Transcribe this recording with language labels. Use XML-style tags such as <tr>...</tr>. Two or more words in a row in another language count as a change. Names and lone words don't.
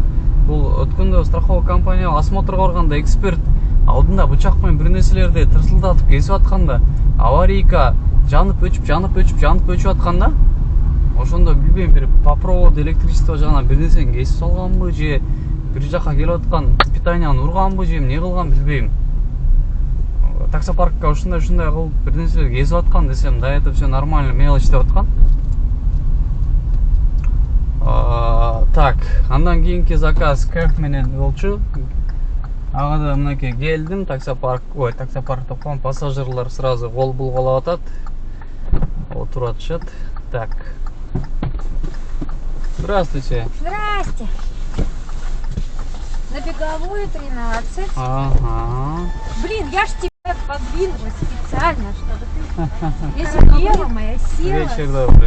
<ky>Бул өткөндө страховка компания осмотрго барганда эксперт алдында бычак менен бир нерселерди тырсылдатып кесип атканда, аварийка жанып өчүп атканда, ошондо билбейм бир</ky> <ru>по проводу электричество</ru> <ky>жагынан бир нерсени кесип салганбы же бир жака келип аткан питанияны урганбы же эмне кылган билбейм. Таксопаркка ушундай кылып бир нерселер кесип аткан десем,</ky> <ru>да это все нормально, мелочь</ru> <ky>деп аткан. Так, андан кийинки заказ кайф менен болчу. Ага да мынакей келдим, таксопарк деп коем, пассажирлар сразу кол булгалап атат. Отуруп атышат.</ky> <ru>Так. Здравствуйте. Здрасте. На беговую 13. Ага. Блин, я ж тебя подвинула специально, чтобы ты веселела моя села. Вечер добрый.</ru>